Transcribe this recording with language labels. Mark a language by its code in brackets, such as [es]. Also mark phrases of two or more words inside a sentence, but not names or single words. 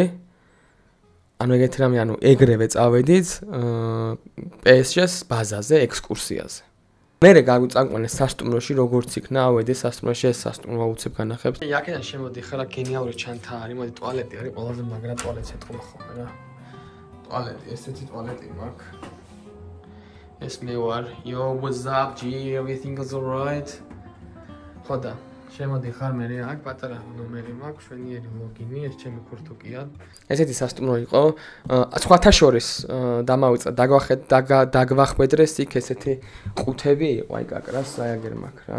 [ka] ანუ ეგეთი რამე, ანუ ეგრევე წავედით PSG-ს ბაზაზე, ექსკურსიაზე. მერე გაგვწამყვანეს სასტუმროში, როგორც იქნა, ავედი სასტუმროში, ეს სასტუმრო უცებ განახებს. აქედან შემოდი ხარ, გენიალური ჩანთა არის, მოდი ტუალეტი არის, ყველაზე მაგრა ტუალეტს ეთქვა ხოლმე რა. ტუალეტი, ესეთი ტუალეტი მაქვს. ეს მე ვარ. [en] Yo, what's up, G? Everything is alright? [ka] ხოდა, შემოდი ხარ მე აქ პატარა ნომერი მაქვს, შვენიერი ლოგინი, ეს ჩემი ქურთუკია. ესეთი სასტუმრო იყო. სხვათა შორის დამავიწყდა, დაგვახვედრეს იქ ესეთი ყუთები იყო, აი კაკრას აიგერ მაქვს რა.